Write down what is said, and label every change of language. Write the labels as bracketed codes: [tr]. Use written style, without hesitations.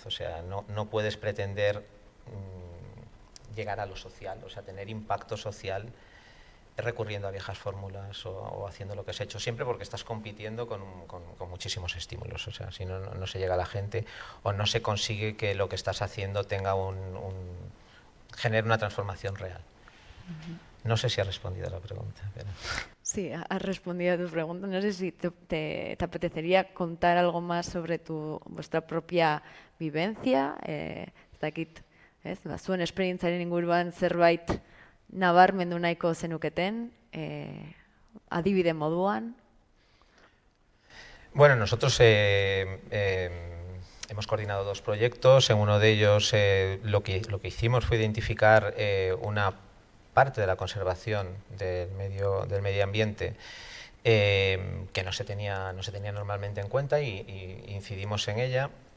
[es] O sea, no puedes pretender llegar a lo social, o sea, tener impacto social recurriendo a viejas fórmulas o haciendo lo que has hecho siempre, porque estás compitiendo con muchísimos estímulos. O sea, si no se llega a la gente o no se consigue que lo que estás haciendo tenga genere una transformación real. No sé si has respondido a la pregunta. Pero... Sí, has respondido a tu pregunta. No sé si te apetecería contar algo más sobre vuestra propia vivencia. [eu] Ez dakit, zuen esperientzaren inguruan zerbait nabarmendu nahiko zenuketen, adibide moduan. [es] Bueno, nosotros hemos coordinado 2 proyectos. En uno de ellos lo que hicimos fue identificar una parte de la conservación del medio ambiente que no se tenía normalmente en cuenta y incidimos en ella.